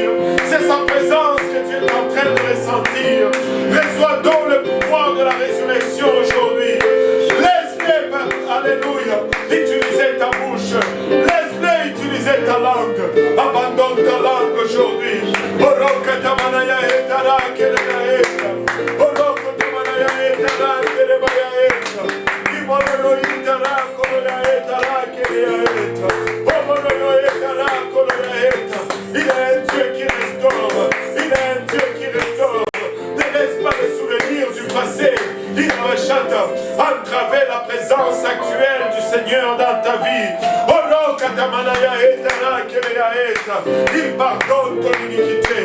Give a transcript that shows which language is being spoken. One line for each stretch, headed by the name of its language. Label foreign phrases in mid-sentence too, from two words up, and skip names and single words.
French: C'est sa présence que tu es en train de ressentir. Reçois donc le pouvoir de la résurrection aujourd'hui. Laisse-le, alléluia, utiliser ta bouche. Laisse-le utiliser ta langue. Abandonne ta langue aujourd'hui. Oroka tamanaya etara kelea eta. Oroka tamanaya etara kelea eta. Imolo itara kolea etara kelea eta. Omolo etara kolea eta. Il est un Dieu qui restaure. Il est un Dieu qui restaure. Ne laisse pas les souvenirs du passé. Il rechante à travers la présence actuelle du Seigneur dans ta vie. Il pardonne ton iniquité.